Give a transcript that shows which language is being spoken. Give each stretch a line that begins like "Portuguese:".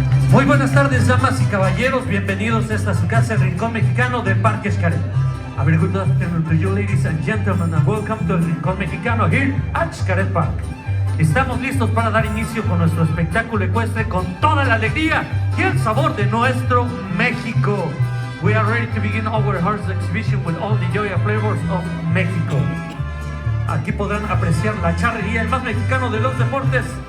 Spanish: Muy buenas tardes, damas y caballeros. Bienvenidos a esta su casa, el Rincón Mexicano de Parque Xcaret.
English: A very good afternoon to you, ladies and gentlemen, and welcome to el Rincón Mexicano here at Xcaret Park.
Spanish: Estamos listos para dar inicio con nuestro espectáculo ecuestre con toda la alegría y el sabor de nuestro México.
English: We are ready to begin our horse exhibition with all the joy and flavors of Mexico.
Spanish: Aquí podrán apreciar la charrería, el más mexicano de los deportes.